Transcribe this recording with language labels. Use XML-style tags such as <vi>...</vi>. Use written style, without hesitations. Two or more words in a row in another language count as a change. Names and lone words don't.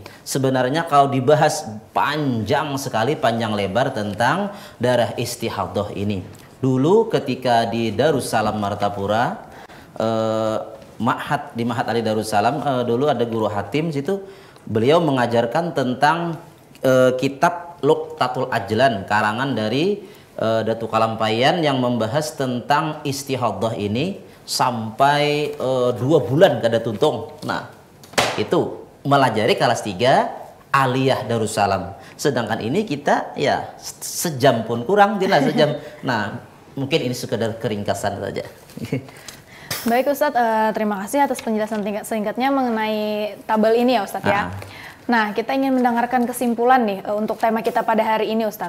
<id>Sebenarnya kalau dibahas panjang sekali, panjang lebar tentang darah istihadah ini. Dulu ketika di Darussalam Martapura, di Ma'had Ali Darussalam, dulu ada guru Hatim situ, beliau mengajarkan tentang kitab Luqtatul Ajlan karangan dari Datu Kalampayan yang membahas tentang istihadah ini sampai 2 bulan</id> <bjn>kada tuntung.</bjn> <id>Nah, itu melajari kelas 3 Aliyah Darussalam. Sedangkan ini kita ya sejam pun kurang, jelas sejam. Nah, mungkin ini sekedar keringkasan saja. Baik Ustadz, terima kasih atas penjelasan singkatnya mengenai tabel ini ya Ustadz ya. Nah, kita ingin mendengarkan kesimpulan nih untuk tema kita pada hari ini Ustadz.</id>